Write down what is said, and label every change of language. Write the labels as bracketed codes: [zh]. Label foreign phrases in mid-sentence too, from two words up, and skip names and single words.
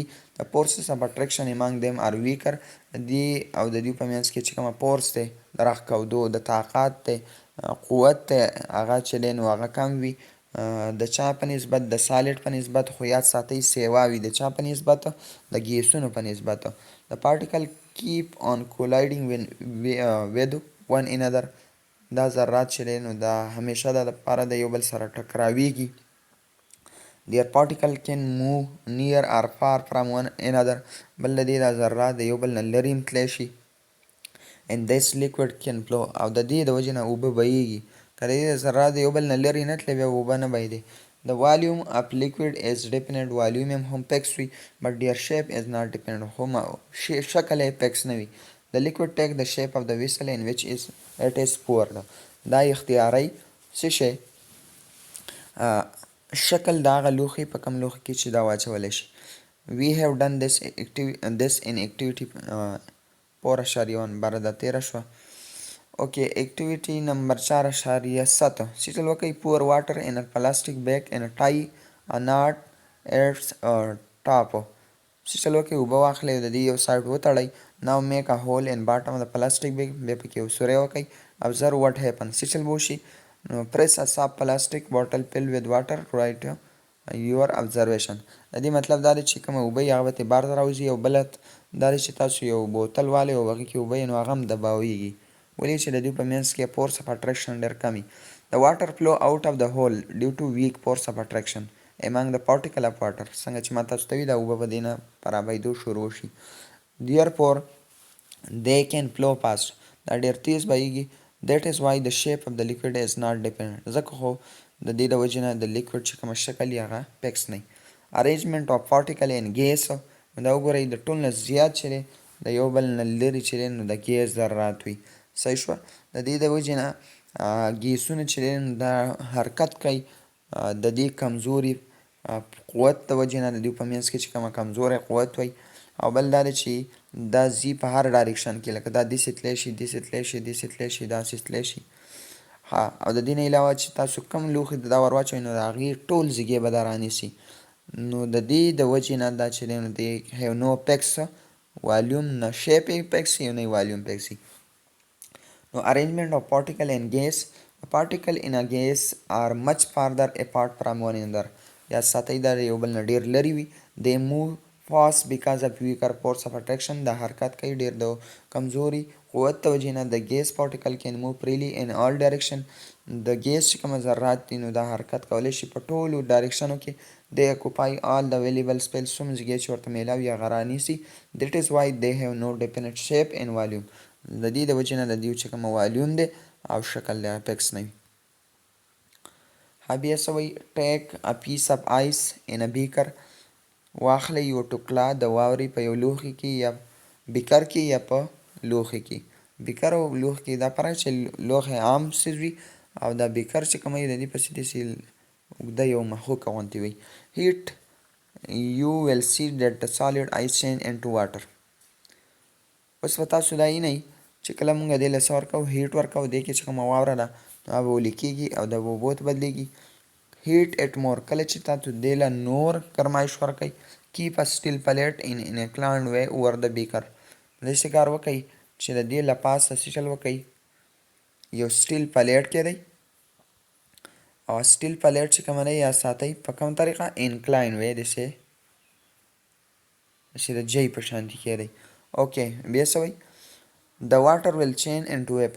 [ps] د [en] forces of attraction among them are weaker, [ps] دې او د دوی په منځ کې چې کومه فورس دی د راښکودو د طاقت دی قوت دی هغه چې دی نو هغه کم وي. د چا په نسبت د سالډ په نسبت، خو یاد ساتئ سیوا وي د چا په نسبت د ګیسونو په نسبت. [en] the particle keep on colliding with one another. [ps] دا ذرات چې دی نو دا همیشه د لپاره د یو بل سره ټکراویږي. [en] their particle can move near or far from one another. [ps] بل د دې دا ذرات د یو بل نه لرې هم تلی شي. [en] and this liquid can flow. [ps] او د دې د وجې نه اوبه بهیږي. که د دې ذرات د یو بل نه لرې نه تللی بیا اوبه نه بهیدی. [en] The volume of liquid is dependent. volume [ps] هم فکس وي [en] but their shape is not dependent. [ps] هم شکل یې فکس نه وي. [en] The liquid take the shape of the vessel in which it is poured. [ps] دا اختیاري څه شی شکل د هغه لوښي په کوم لوښي کې چې دا واچولی شي. [en] We have done this in activity 4.1 [ps] بره دا تیره شوه. [en] اوکې activity number 4.7. [ps] سیټل وکئ [en] pour water in a plastic bag and tie a knot its top. [ps] سیټل وکئ اوبه واخلئ او د دې یو سایډ وتړئ. [en] now make a hole in bottom of the plastic bag. [ps] بیا پکې یو سوری وکئ. [en] observe what happens. [ps] سیټل به وشي نو [en] press a soft plastic bottle filled with water to write your observation. [ps] د دې مطلب دا دی چې کومه اوبه یې هغه به ترې بار ته راوځي او بله دا دی چې تاسو یو بوتل والئ او هغې کې اوبه یې نو هغه هم دباویږي. ولې چې د دوی په منځ کې [en] force of attraction [ps] ډېر کم وي. [en] The water flow out of the hole due to weak force of attraction among the particle of water. [ps] څنګه چې ما تاسو ته وي دا اوبه په دې نه په رابهېدو شروع شي. [en] therefore they can flow fast. [ps] دا ډېر تیز بهیږي. [en] that is why the shape of the liquid is not dependent. [ps] ځکه خو د دې د وجې نه د لیکوډ چې کومه شکل یې هغه فکس نه وي. [en] arrangement of particle and gas. [ps] دا وګورئ د ټول نه زیات چې دی د یو بل نه لرې چې دی نو د ګیس ذرات وي. صحیح شوه. د دې د وجې نه ګیسونه چې دی نو دا حرکت کوي د دې کمزوري قوت د وجې نه د دوی په منځ کې چې کومه کمزوری قوت وي. او بل دا دی چې دا ځي په هر ډایرکشن کې لکه دا داسې تلی شي داسې تلی شي داسې تلی شي داسې تلی شي. او د دې نه علاوه چې تاسو کوم لوښي ته دا ور واچوئ نو د هغې ټول زیږې به دا رانیسي. نو د دې د وجې نه دا چې دی نو د [en] have no fixed volume. [ps] نه shape یې فکس وي نه یې volume فکس وي. [en] نو arrangement of particle and gas. particle in a gas are much farther apart from one another. [ps] یا ساتئ دا یو بل نه ډېر لرې وي. [en] they move fast because of weaker force of attraction. [ps] دا حرکت کوي ډېر د کمزوري قوت د وجې نه. [en] the gas particle can move freely in all direction. [ps] د ګیس چې کومه ذرات دي نو دا حرکت کولی شي په ټولو ډایرکشنو کې. [en] they occupy all the available space. [ps] څومره ځای چې ورته میلاو وي هغه رانیسي. [en] that is why they have no definite shape and volume. [ps] د دې د وجې نه د دوی چې کومه والیوم دی او شکل دی فکس نه وي. بیا څه وایي [en] take a piece of ice in a beaker. [ps] واخلئ یو ټوکړه د واورې په یو لوښي کې یا بیکر کې یا په لوښي کې. بیکر او لوښي کې دا فرق چې لوښی عام څیز وي او دا بیکر چې کومه وي د دې پسې داسې اوږده یو مښوکه غوندې وي. [en] heat you will see that the solid ice change into water. [ps] اوس به تاسو دا وینئ چې کله مونږ دې له څه ورکوو هیټ ورکوو دې کې چې کومه واوره ده نو هغه به اولی کېږي او د اوبو ته بدلېږي. [en] heat it more. [ps] کله چې تاسو دې له نور ګرمایش ورکوئ [en] keep a steel plate in an inclined way over the beaker. [ps] داسې کار وکئ چې د دې له پاسه سیټل وکئ یو [en] steel plate [ps] کې دی او [en] steel plate [ps] چې کومه دی یا ساتئ په کوم طریقه انکلاین وی داسې د جی په شانتي کې دی. اوکې بیا څه وایي [en] the water will change into vapor.